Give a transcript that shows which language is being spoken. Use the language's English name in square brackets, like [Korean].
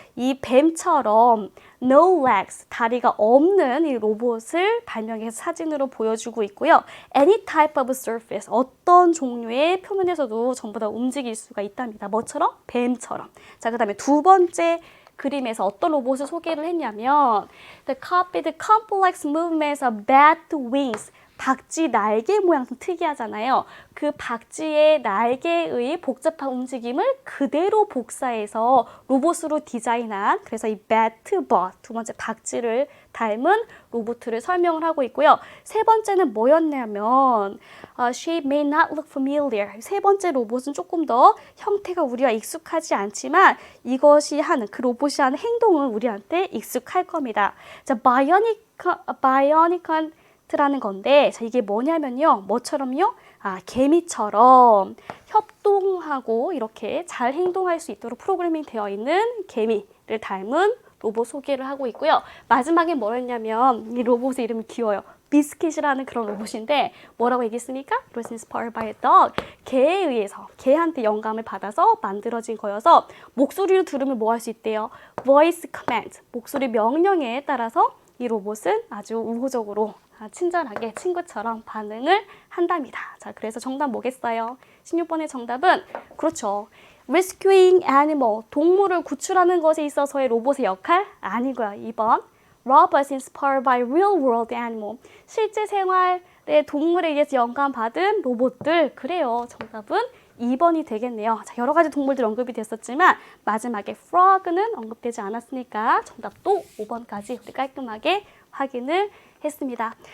[Korean] 이 뱀처럼 [English] no legs, [Korean] 다리가 없는 이 로봇을 발명해서 사진으로 보여주고 있고요. [English] Any type of surface, [Korean] 어떤 종류의 표면에서도 전부 다 움직일 수가 있답니다. 뭐처럼? 뱀처럼. 자, 그 다음에 두 번째 그림에서 어떤 로봇을 소개를 했냐면 [English] The copied complex movements of bat wings. [Korean] 박쥐 날개 모양 좀 특이하잖아요. 그 박쥐의 날개의 복잡한 움직임을 그대로 복사해서 로봇으로 디자인한 그래서 이 batbot 두 번째 박쥐를 닮은 로봇을 설명을 하고 있고요. 세 번째는 뭐였냐면 [English] Shape may not look familiar. [Korean] 세 번째 로봇은 조금 더 형태가 우리와 익숙하지 않지만 이것이 하는 그 로봇이 하는 행동은 우리한테 익숙할 겁니다. 자, Bionicon 라는 건데 자, 이게 뭐냐면요. 뭐처럼요? 개미처럼 협동하고 이렇게 잘 행동할 수 있도록 프로그래밍 되어 있는 개미를 닮은 로봇 소개를 하고 있고요. 마지막에 뭐였냐면 이 로봇의 이름이 귀여워요. 비스킷이라는 그런 로봇인데 뭐라고 얘기했습니까? [English] It was inspired by a dog. [Korean] 개에 의해서 개한테 영감을 받아서 만들어진 거여서 목소리를 들으면 뭐 할 수 있대요? [English] Voice command. [Korean] 목소리 명령에 따라서 이 로봇은 아주 우호적으로 친절하게 친구처럼 반응을 한답니다. 자, 그래서 정답 뭐겠어요? 16번의 정답은 그렇죠. [English] Rescuing animal, [Korean] 동물을 구출하는 것에 있어서의 로봇의 역할? 아니고요. 2번. [English] Robots inspired by real world animal. [Korean] 실제 생활의 동물에 의해서 영감받은 로봇들. 그래요. 정답은 2번이 되겠네요. 자, 여러 가지 동물들 언급이 됐었지만 마지막에 frog는 언급되지 않았으니까 정답도 5번까지 우리 깔끔하게 확인을 했습니다.